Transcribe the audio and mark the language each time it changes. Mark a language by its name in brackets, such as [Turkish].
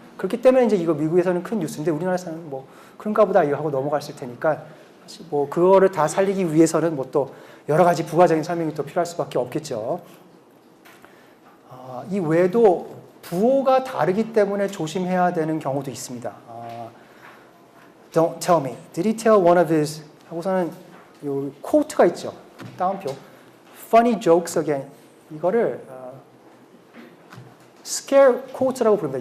[Korean] 그렇기 때문에 이제 이거 미국에서는 큰 뉴스인데 우리나라에서는 뭐 그런가 보다 이거 하고 넘어갔을 테니까 뭐 그거를 다 살리기 위해서는 뭐 또 여러 가지 부가적인 설명이 또 필요할 수밖에 없겠죠. 이 외에도 부호가 다르기 때문에 조심해야 되는 경우도 있습니다. [English] Don't tell me. Did he tell one of his [Korean] 하고서는 요 quote가 있죠. [English] 따옴표. Funny jokes again. [Korean] 이거를 scare quotes라고 부릅니다.